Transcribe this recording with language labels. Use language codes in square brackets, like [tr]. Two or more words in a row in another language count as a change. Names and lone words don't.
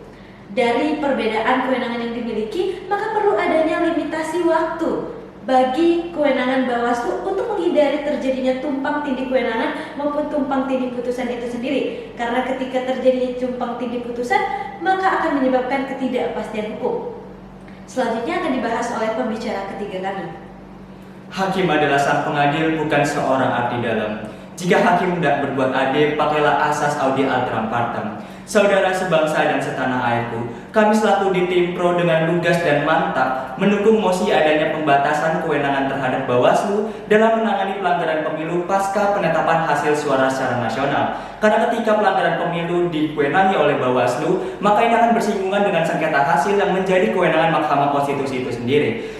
[id] Dari perbedaan kewenangan yang dimiliki, maka perlu adanya limitasi waktu bagi kewenangan Bawaslu untuk menghindari terjadinya tumpang tindih kewenangan maupun tumpang tindih putusan itu sendiri. Karena ketika terjadi tumpang tindih putusan, maka akan menyebabkan ketidakpastian hukum. Selanjutnya akan dibahas oleh pembicara ketiga kami. Hakim adalah sang pengadil, bukan seorang abdi dalam. Jika hakim tidak berbuat adil, pakailah asas [la] audi alteram partem. [id] Saudara sebangsa dan setanah airku, kami selaku di tim pro dengan lugas dan mantap mendukung mosi adanya pembatasan kewenangan terhadap Bawaslu dalam menangani pelanggaran pemilu pasca penetapan hasil suara secara nasional. Karena ketika pelanggaran pemilu diwewenangi oleh Bawaslu, maka ini akan bersinggungan dengan sengketa hasil yang menjadi kewenangan Mahkamah Konstitusi itu sendiri.